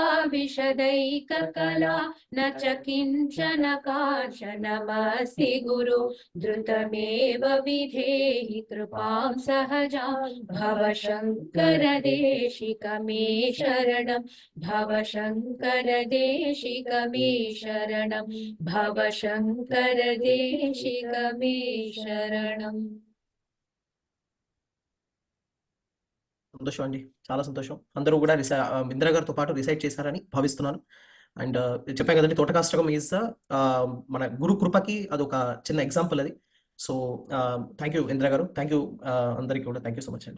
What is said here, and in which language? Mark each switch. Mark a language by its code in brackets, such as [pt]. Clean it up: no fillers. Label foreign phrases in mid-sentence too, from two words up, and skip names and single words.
[sa] विशदैककला न च किञ्चन काञ्चनमस्ति गुरु द्रुतमेव विधेहि कृपां सहजां भव शङ्कर देशिक मे शरणं भव शङ्कर देशिक मे शरणं भव शङ्कर देशिक मे शरणम् [te] సంతోషం అండి, చాలా సంతోషం. అందరూ కూడా ఇందిరా గారితో పాటు రిసైట్ చేశారని భావిస్తున్నాను. అండ్ చెప్పాను కదండి, తోటకాష్టకం ఈజ్ మన గురు కృపకి అదొక చిన్న ఎగ్జాంపుల్ అది. [en] so thank you [te] ఇందిరా గారు, [en] thank you [te] అందరికీ కూడా [en] thank you so much [te] అండి.